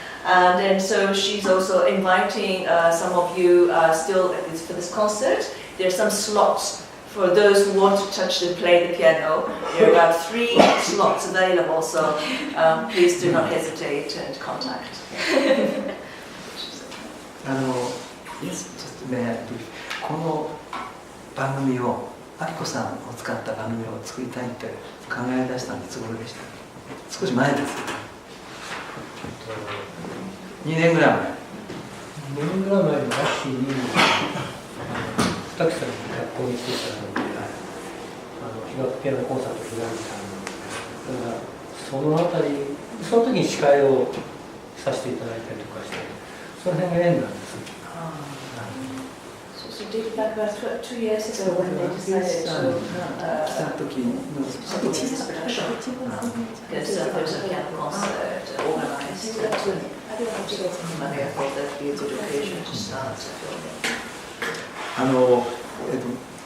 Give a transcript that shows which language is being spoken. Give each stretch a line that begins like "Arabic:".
English: And then so she's also inviting some of you still for this concert. There are some slots for those who want to touch and play the piano. There are about 3 slots available, so please do not hesitate and contact. Yes, just may I brief.
Japanese: この番組を、あきこさんを使った番組を作りたいって考え出したのいつ頃でした？少し前です。 2年ぐらい前。 2年ぐらい前の秋に、二木さんに学校に来てたので、被爆ピアノコンサートを開いたので、だからそのあたり、その時に司会をさせていただいたりとかして、その辺が縁なんです。
English: So did back about 2 years ago when they decided to production. There's a piano concert organized. I thought that would be a good occasion to start filming.